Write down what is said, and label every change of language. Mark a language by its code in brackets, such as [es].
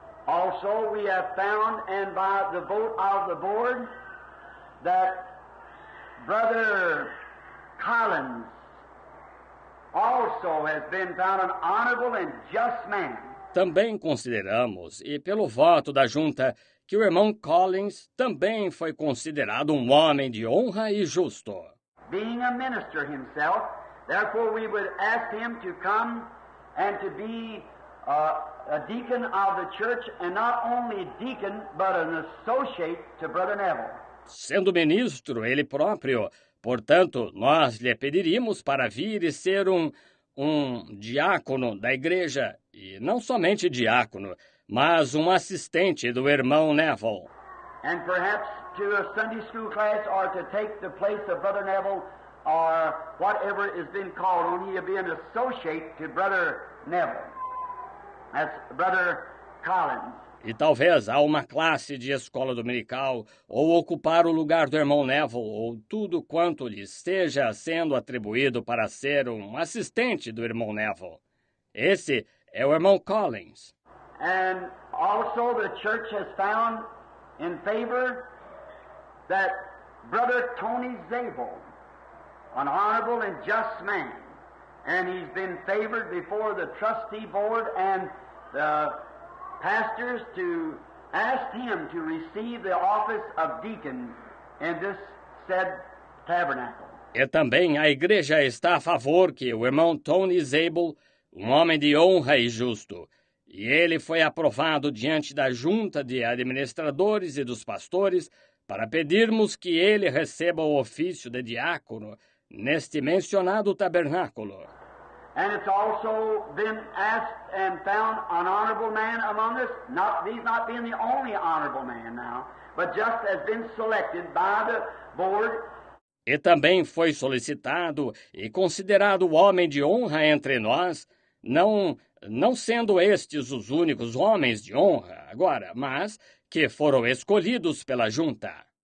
[en] Also, we have found, and by the vote of the board, that Brother Collins also has been found an honorable and just man. [pt] Também consideramos, e pelo voto da junta, que o irmão Collins também foi considerado um homem de honra e justo. [en] Being a minister himself, therefore we would ask him to come and to be a deacon of the church, and not only deacon, but an associate to Brother Neville. [pt] Sendo ministro ele próprio, portanto, nós lhe pediríamos para vir e ser um diácono da igreja, e não somente diácono, mas um assistente do irmão Neville. [en] And perhaps to a Sunday school class, or to take the place of Brother Neville, or whatever is being called on, he'll be an associate to Brother Neville. That's Brother Collins. [pt] E talvez a uma classe de escola dominical, ou ocupar o lugar do irmão Neville, ou tudo quanto lhe esteja sendo atribuído para ser um assistente do irmão Neville. Esse é o irmão Collins. [en] And also the church has found in favor that Brother Tony Zabel, an honorable and just man, and he's been favored before the trustee board and the pastors to ask him to receive the office of deacon in this said tabernacle. [pt] E também a igreja está a favor que o irmão Tony Zabel, um homem de honra e justo, e ele foi aprovado diante da junta de administradores e dos pastores para pedirmos que ele receba o ofício de diácono neste mencionado tabernáculo. [en] And it's also been asked and found an honorable man among us. He's not being the only honorable man now, but just has been selected by the board. [pt] E também foi solicitado e considerado homem de honra entre nós, não sendo estes os únicos homens de honra agora, mas que foram escolhidos pela junta.